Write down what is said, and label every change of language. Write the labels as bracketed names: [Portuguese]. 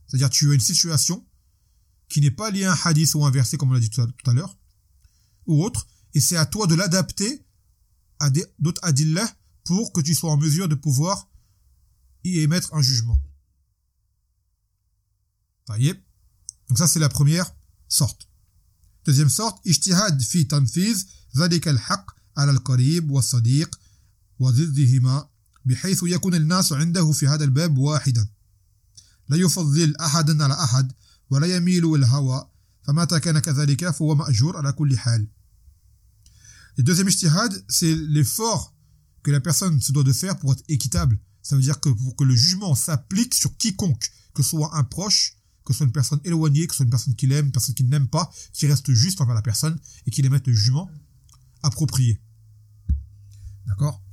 [French] C'est-à-dire tu as une situation qui n'est pas liée à un hadith ou un verset comme on l'a dit tout à l'heure, ou autre, et c'est à toi de l'adapter à d'autres adillah pour que tu sois en mesure de pouvoir y émettre un jugement. Donc ça c'est la première sorte. [Arabic] Deuxième sorte, ijtihad fi tanfiz zalik al-haq على القريب والصديق وضدهما بحيث يكون الناس عنده في هذا الباب واحدا لا يفضل أحدا على أحد ولا يميل الهوى فمتى كان كذلك فهو مأجور على كل حال. [French] Le deuxième ijtihad, c'est l'effort que la personne se doit de faire pour être équitable. Ça veut dire que pour que le jugement s'applique sur quiconque, que ce soit un proche, que ce soit une personne éloignée, que ce soit une personne qu'il aime, une personne qu'il n'aime pas, qui reste juste envers la personne et qu'il émette le jugement approprié. D'accord ?